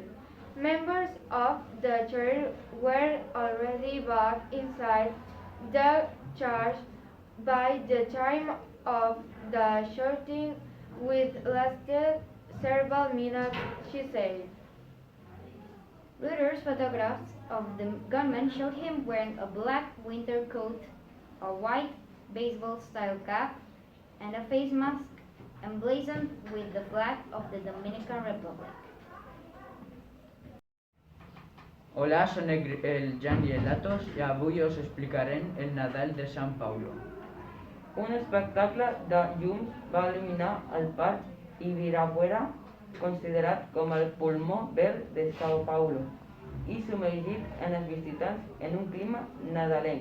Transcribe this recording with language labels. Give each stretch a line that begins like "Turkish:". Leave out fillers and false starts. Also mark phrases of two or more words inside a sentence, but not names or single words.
English: Members of the church were already back inside the church by the time of the shooting, which lasted several minutes, she said. Reuters photographs of the gunman showed him wearing a black winter coat, a white baseball-style cap, and a face mask emblazoned with the flag of the Dominican Republic.
Catalan: Hola, són el Jan i el Latos i avui us explicarem el Nadal de Sant Paulo. Un espectacle de llums va il·luminar el parc Ibirapuera, considerat com el pulmó verd de São Paulo, i submergit en els visitants en un clima nadalenc.